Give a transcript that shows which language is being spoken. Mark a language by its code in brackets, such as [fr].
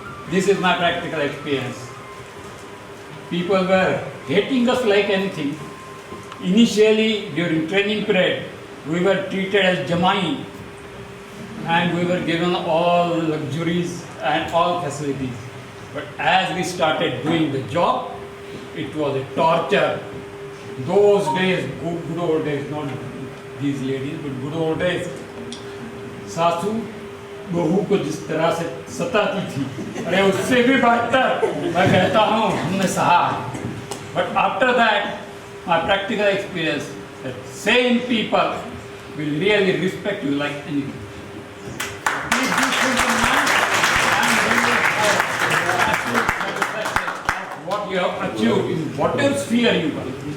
[en] This is my practical experience. People were hating us like anything. Initially, during training period, we were treated as Jamai, and we were given all luxuries and all facilities. But as we started doing the job, it was a torture. Those days, good old days, [hi] not these ladies, but good old days, सासू बहू को जिस तरह से सताती थी, अरे उससे भी बदतर मैं कहता हूँ हमने सहा. [en] But after that, my practical experience, that same people will really respect you like anything. Please do something nice and bring it forward. Absolute satisfaction of what you have achieved in whatever sphere you are.